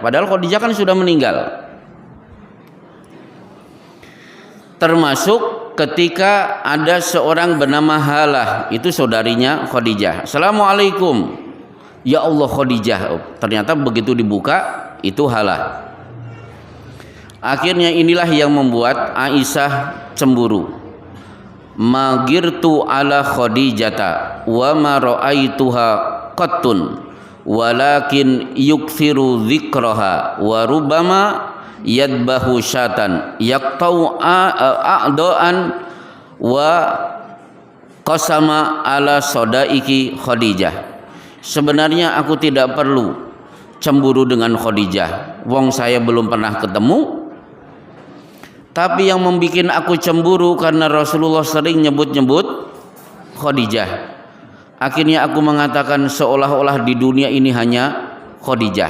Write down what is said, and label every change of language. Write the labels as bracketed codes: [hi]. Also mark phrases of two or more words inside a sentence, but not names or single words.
[id] Padahal Khadijah kan sudah meninggal. Termasuk ketika ada seorang bernama Halah, itu saudarinya Khadijah. [ar] السلام عليكم. يا الله خديجة. [id] Ternyata begitu dibuka itu Halah. Akhirnya inilah yang membuat Aisyah cemburu. [ar] ما غرت على خديجة وما رأيتها قط ولكن يكثر ذكرها وربما يذبح شاة يقطع أعضاء وقسم على صدائق خديجة. [id] Sebenarnya aku tidak perlu cemburu dengan Khadijah, wong saya belum pernah ketemu. Tapi yang membuat aku cemburu karena Rasulullah sering nyebut-nyebut Khadijah. Akhirnya aku mengatakan seolah-olah di dunia ini hanya Khadijah.